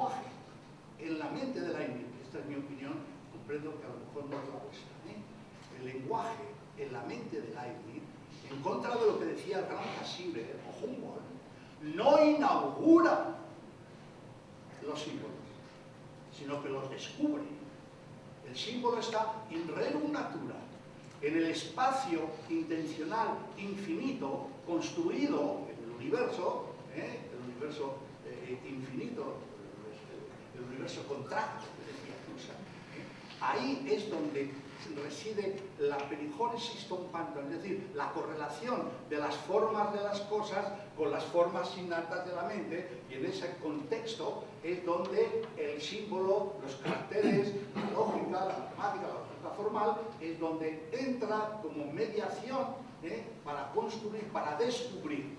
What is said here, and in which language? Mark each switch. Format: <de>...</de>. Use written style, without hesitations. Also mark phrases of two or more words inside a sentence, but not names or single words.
<es>El lenguaje en la mente de Leibniz, esta es mi opinión, comprendo que a lo mejor no es la vuestra, el lenguaje en la mente de Leibniz, en contra de lo que decía el gran Cassirer o Humboldt, no inaugura los símbolos, sino que los descubre. El símbolo está</es> <la>in rerum natura,</la> <es>en el espacio intencional infinito construido en el universo infinito, el universo contracto, que decía Husserl. Ahí es donde reside la perigénesis tompante, es decir, la correlación de las formas de las cosas con las formas innatas de la mente, y en ese contexto es donde el símbolo, los caracteres, la lógica, la matemática, la lógica formal, es donde entra como mediación para construir, para descubrir.</es>